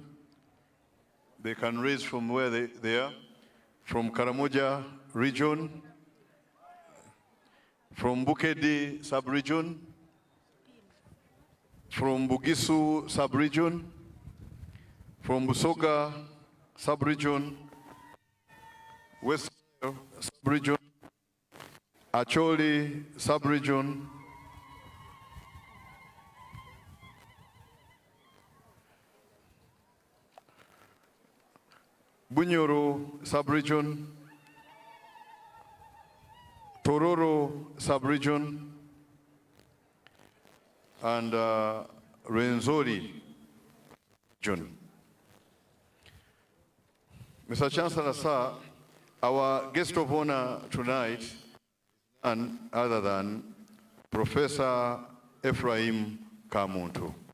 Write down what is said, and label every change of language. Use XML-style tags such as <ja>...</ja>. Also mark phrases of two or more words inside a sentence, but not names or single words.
<en>They can raise from where they are. From Karamoja region, from Bukedi sub-region, from Bugisu sub-region, from Busoga sub-region, West sub-region, Acholi sub-region, Bunyoro sub-region, Tororo sub-region, and Renzori region. Mr. Chancellor, sir, our guest of honor tonight is none other than Professor Ephraim Kamuntu.</en>